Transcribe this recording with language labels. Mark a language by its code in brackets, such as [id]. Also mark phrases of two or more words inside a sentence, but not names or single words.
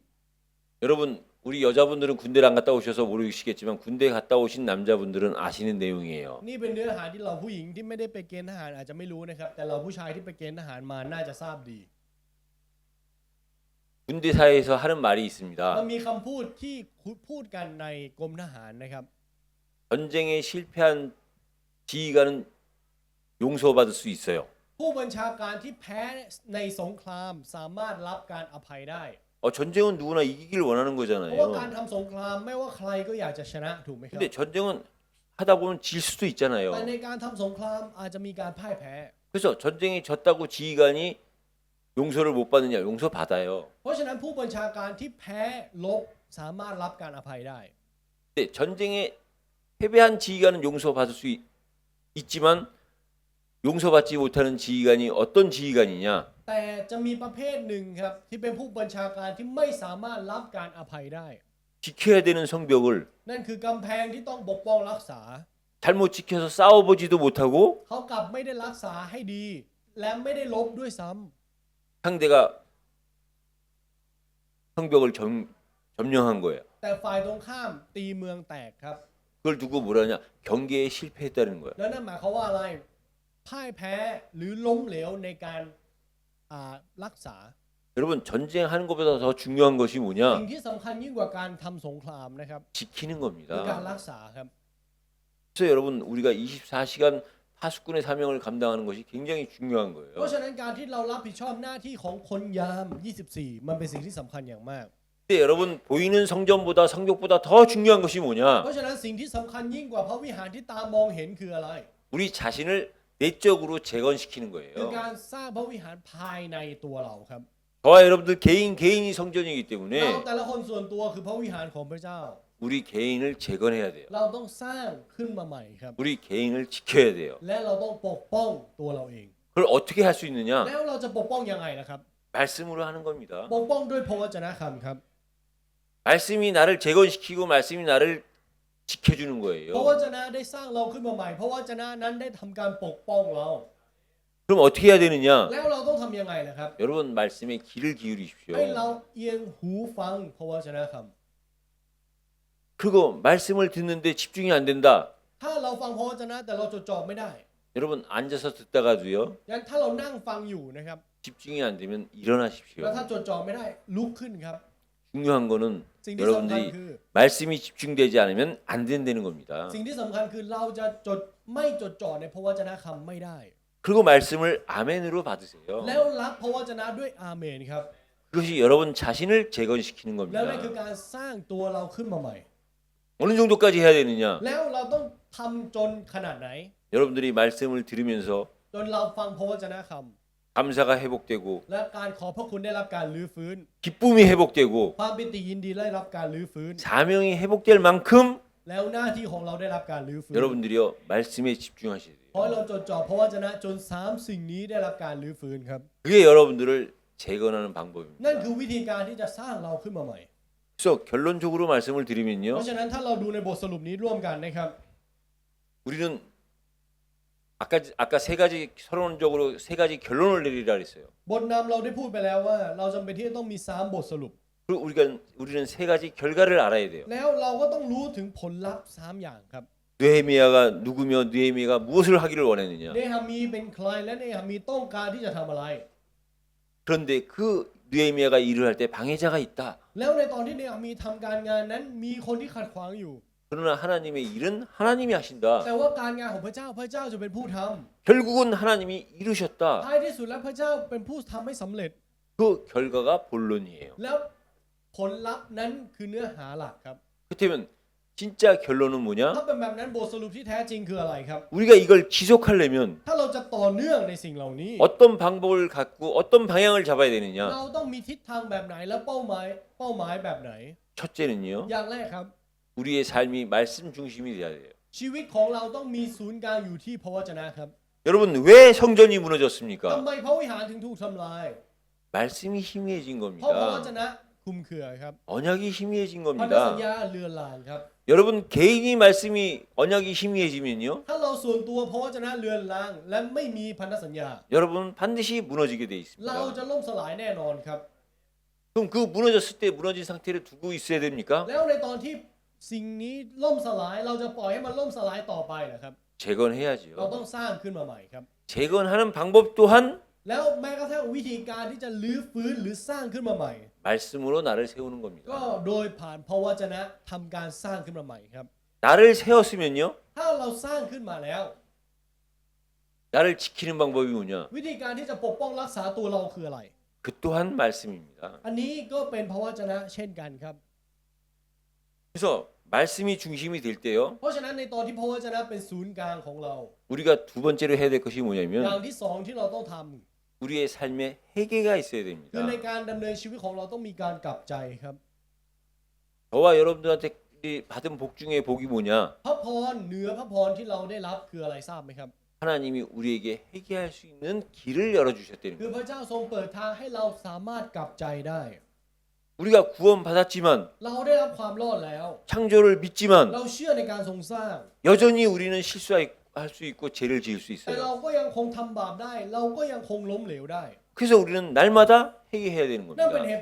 [ko] 여러분 우리 여자분들은 군대를 안 갔다 오셔서 모르시겠지만 군대 갔다 오신 남자분들은 아시는 내용이에요. [th] นี่เป็นเนื้อหาที่เราผู้หญิงที่ไม่ได้ไปเกณฑ์ทหารอาจจะไม่รู้นะครับแต่เราผู้ชายที่ไปเกณฑ์ทหารมาน่าจะทราบดี [ko] 군대 사이에서 하는 말이 [th] มัน [ko] 있습니다. [th] มีคำพูดที่พูดกันในกรมทหารนะครับ [ko] 전쟁에 실패한 지휘관은 용서받을 수 있어요. [th] ผู้บัญชาการที่แพ้ในสงครามสามารถรับการอภัยได้ [ko] 전쟁은 누구나 이기길 원하는 [th] เพราะว่าการ [ko] 거잖아요. [th] ทำสงครามไม่ว่าใครก็อยากจะชนะถูกไหมครับ [ko] 근데 전쟁은 하다 보면 질 수도 있잖아요. [th] แต่ในการทำสงครามอาจจะมีการพ่ายแพ้ [ko] 그래서 전쟁이 졌다고 지휘관이 용서를 못 받느냐? 용서 받아요. [th] เพราะฉะนั้นผู้บัญชาการที่แพ้ลบสามารถรับการอภัยได้ [ko] 근데 전쟁에 패배한 지휘관은 용서받을 수 있지만 용서받지 못하는 지휘관이 어떤 지휘관이냐? [th] แต่จะมีประเภทหนึ่งครับที่เป็นผู้บัญชาการที่ไม่สามารถรับการอภัยได้ [ko] 지켜야 되는 성벽을 [th] นั่นคือกำแพงที่ต้องปกป้องรักษา [ko] 잘못 지켜서 싸워보지도 못하고 [th] เขากลับไม่ได้รักษาให้ดี และไม่ได้ลบด้วยซ้ำ [ko] 상대가 성벽을 점령한 거예요. [th] แต่ฝ่ายตรงข้ามตีเมืองแตกครับ [ko] 그걸 두고 뭐라냐? 경계에 실패했다는 거예요. [th] แล้วนั่นหมายความว่าอะไรพ่ายแพ้หรือล้มเหลวในการรักษา [ko] 여러분 전쟁하는 것보다 더 중요한 것이 [th] สิ่ง [ko] 뭐냐? [th] ที่สำคัญยิ่งกว่าการทำสงครามนะครับ [ko] 지키는 [th] คือการ [ko] 겁니다. [th] รักษาครับ [ko] 그래서 여러분 우리가 24시간 파수꾼의 사명을 감당하는 것이 굉장히 중요한 [th] เพ [ko] 거예요. [th] ราะฉะนั้นการที่เรารับผิดชอบหน้าที่ของคนยาม 24 มันเป็นสิ่งที่สำคัญอย่างมาก [ko] 근데 여러분 보이는 성전보다 성벽보다 더 중요한 것이 [th] เพ [ko] 뭐냐? [th] ราะฉะนั้นสิ่งที่สำคัญยิ่งกว่าพระวิหารที่ตามองเห็นคืออะไร [ko] 우리 자신을 내적으로 재건시키는 [th] คือ [ko] 거예요. [th] การสร้างพระวิหารภายในตัวเราครับ [ko] 저와 여러분들 개인이 성전이기 [th] เรา [ko] 때문에 [th] แต่ละคนส่วนตัวคือพระวิหารของพระเจ้า [ko] 우리 개인을 재건해야 돼요. [th] เราต้องสร้างขึ้นมาใหม่ครับ [ko] 우리 개인을 지켜야 돼요. [th] และเราต้องปกป้องตัวเราเอง [ko] 그걸 어떻게 할 수 있느냐? [th] แล้วเราจะปกป้องยังไงล่ะครับ [ko] 말씀으로 하는 겁니다. [th] ปกป้องด้วยพระวจนะคำครับ [ko] 말씀이 나를 재건시키고 말씀이 나를 지켜주는 [th] พระว [ko] 거예요. [th] จนะได้สร้างเราขึ้นมาใหม่พระวจนะนั้นได้ทำการปกป้องเรา [ko] 그럼 어떻게 해야 되느냐? [th] แล้วเราต้องทำยังไงล่ะครับ [ko] 여러분 말씀에 귀를 기울이십시오. [th] ให้เราเอียงหูฟังพระวจนะค [ko] 그리고 말씀을 듣는데 집중이 안 된다. [th] ำถ้าเราฟังพระวจนะแต่เราจดจ่อไม่ได้ [ko] 여러분 앉아서 듣다가도요. [th] งั้นถ้าเรานั่งฟังอยู่นะครับ [ko] 집중이 안 되면 일어나십시오. [th] แล้วถ้าจดจ่อไม่ได้ลุกขึ้นครับ [ko] 중요한 거는 [th] สิ่งที่สำคัญ [ko] 여러분들이 [th] คือ [ko] 말씀이 집중되지 않으면 안 된다는 겁니다. [th] สิ่งที่สำคัญคือเราจะไม่จดจ่อในพระวจนะคำไม่ได้ [ko] 그리고 말씀을 아멘으로 받으세요. [th] แล้วรับพระวจนะด้วยอาเมนครับ [ko] 그것이 여러분 자신을 재건시키는 [th] แล้วนั่นคือ [ko] 겁니다. [th] การสร้างตัวเราขึ้นมาใหม่ [ko] 어느 정도까지 해야 되느냐? [th] แล้วเราต้องทำจนขนาดไหน [ko] 여러분들이 말씀을 들으면서 [th] จนเราฟังพระวจนะค [ko] 감사가 회복되고 [th] ำและการขอพระคุณได้รับการรื้อฟื้น [ko] 기쁨이 회복되고 [th] ความปิติยินดีได้รับการรื้อฟื้น [ko] 사명이 회복될 만큼 [th] แล้วหน้าที่ของเราได้รับการรื้อฟื้น [ko] 여러분들이요 말씀에 집중하셔야 돼요. [th] เพราะเราจดจ่อพระวจนะจน3สิ่งนี้ได้รับการรื้อฟื้นครับ [ko] 그게 여러분들을 재건하는 방법입니다. [th] นั่นคือวิธีการที่จะสร้างเราขึ้นมาใหม่ [ko] 그래서 결론적으로 말씀을 [th] เพ [ko] 드리면요, [th] ราะฉะนั้นถ้าเราดูในบทสรุปนี้ร่วมกันนะครับ [ko] 우리는 아까 세 가지 서론적으로 세 가지 결론을 내리라 그랬어요. [th] บทนำเราได้พูดไปแล้วว่า เราจำเป็นที่จะต้องมี3บทสรุป [ko] 그리고 우리는 세 가지 결과를 알아야 돼요. [th] แล้วเราก็ต้องรู้ถึงผลลัพธ์3อย่างครับ [ko] 느헤미야가 누구며 느헤미야가 무엇을 하기를 원했느냐. [th] เนหามีเป็นใครและเนหามีต้องการที่จะทำอะไร [ko] 그런데 그 느헤미야가 일을 할 때 방해자가 있다. [th] แล้วในตอนที่เนหามีทำการงานนั้นมีคนที่ขัดขวางอยู่ [ko] 그러나 하나님의 일은 하나님이 하신다. [th] แต่ว่าการงานของพระเจ้าจะเป็นผู้ทำ [ko] 결국은 하나님이 이루셨다. [th] ท้ายที่สุดแล้วพระเจ้าเป็นผู้ทำให้สำเร็จ [ko] 그 결과가 본론이에요. [th] แล้วผลลัพธ์นั้นคือเนื้อหาหลักครับ [ko] 그렇다면 진짜 결론은 뭐냐? [th] ถ้าเป็นแบบนั้นบทสรุปที่แท้จริงคืออะไรครับ [ko] 우리가 이걸 지속하려면 [th] ถ้าเราจะต่อเนื่องในสิ่งเหล่านี้ [ko] 어떤 방법을 갖고 어떤 방향을 잡아야 되느냐? [th] เราต้องมีทิศทางแบบไหนและเป้าหมายแบบไหน [ko] 첫째는요. [th] อย่างแรกครับ [ko] 우리의 삶이 말씀 중심이 돼야 돼요. [th] ชีวิตของเราต้องมีศูนย์กลางอยู่ที่พระวจนะครับ [ko] 여러분 왜 성전이 mu너졌습니까? [th] ทำไมพระวิหารถึงถูกทำลาย [ko] 말씀이 희미해진 [th] เพราะพระวจ [ko] 겁니다. [th] นะคลุมเครือครับ [ko] 언약이 희미해진 [th] พันธสัญ [ko] 겁니다. [th] ญาเลือนลางครับ [ko] 여러분 개인이 말씀이 언약이 희미해지면요. [th] ถ้าเราส่วนตัวพระวจนะเลือนลางและไม่มีพันธสัญญา [ko] 여러분 반드시 무너지게 돼 [th] เราจะ [ko] 있습니다. [th] ล่มสลายแน่นอนครับ [ko] 그럼 그 무너졌을 때 무너진 상태를 두고 있어야 됩니까? [th] แล้วในตอนที่สิ่งนี้ล่มสลายเราจะปล่อยให้มันล่มสลายต่อไปนะครับ เรา [ko] 재건해야죠. [th] ต้องสร้างขึ้นมาใหม่ครับ [ko] 재건하는 방법 또한 [th] แล้วแม้กระทั่งวิธีการที่จะลื้อฟื้นหรือสร้างขึ้นมาใหม่ [ko] 말씀으로 나를 세우는 [th] ก็ [ko] 겁니다. [th] โดยผ่านพระวจนะทำการสร้างขึ้นมาใหม่ครับ [ko] 나를 세웠으면요. [th] ถ้าเราสร้างขึ้นมาแล้ว [ko] 나를 지키는 방법이 뭐냐? [th] วิธีการที่จะปกป้องรักษาตัวเราคืออะไร [ko] 그 또한 말씀입니다. [th] อันนี้ก็เป็นพระวจนะเช่นกันครับ [ko] 그래서 말씀이 중심이 될 때요. [th] เพราะฉะนั้นในตอนที่พระวจนะเป็นศูนย์กลางของเรา [ko] 우리가 두 번째로 해야 될 것이 [th] อย่าง [ko] 뭐냐면 [th] ที่สองที่เราต้องทำ [ko] 우리의 삶에 회개가 있어야 [th] คือ [ko] 됩니다. [th] ในการดำเนินชีวิตของเราต้องมีการกลับใจครับ [ko] 저와 여러분들한테 받은 복 중에 복이 뭐냐? [th] พระพรเหนือพระพรที่เราได้รับคืออะไรทราบไหมครับ [ko] 하나님이 우리에게 회개할 수 있는 길을 열어주셨다는 [th] คือ [ko] 거예요. [th] พระเจ้าทรงเปิดทางให้เราสามารถกลับใจได้ [ko] 우리가 구원받았지만 [th] เราได้รับความรอดแล้ว [ko] 창조를 믿지만 [th] เราเชื่อในการทรงสร้าง [ko] 여전히 우리는 실수할 수 있고 죄를 지을 수 [th] แต่เรา [ko] 있어요. [th] ก็ยังคงทำบาปได้ เราก็ยังคงล้มเหลวได้ [ko] 그래서 우리는 날마다 회개해야 되는 [th] นั่นเป็น [ko] 겁니다.